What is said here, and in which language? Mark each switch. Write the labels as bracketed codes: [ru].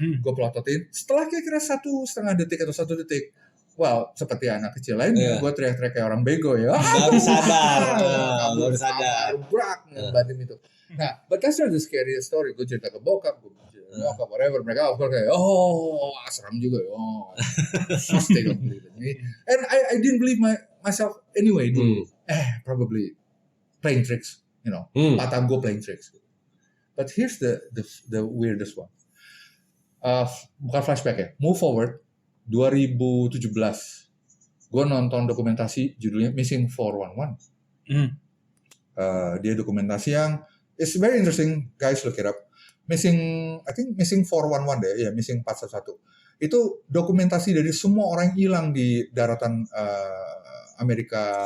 [id] Gue pelototin, setelah kira-kira 1,5 detik atau 1 detik, wow, seperti anak kecil lainnya, gue teriak-teriak kayak orang bego ya. Baru sadar, baru sadar. Brak, ngebatin itu. Nah, [en] but that's not the scariest story. [id] Gue cerita ke bokap, gue cerita ke bokap, [en] whatever. [id] Mereka [en] of course [id] kayak, seram juga ya. Terus [en] they don't believe it. And I didn't believe myself anyway. Probably playing tricks, you know. [id] Mata gue [en] playing tricks. But here's the weirdest one. [id] Bukan flashback ya, [en] move forward. [id] 2017, gue nonton dokumentasi judulnya Missing 411. Dia dokumentasi yang [en] it's very interesting, guys, look it up. I think Missing 411 [id] deh, ya [en] Missing 411. [id] Itu dokumentasi dari semua orang yang hilang di daratan Amerika.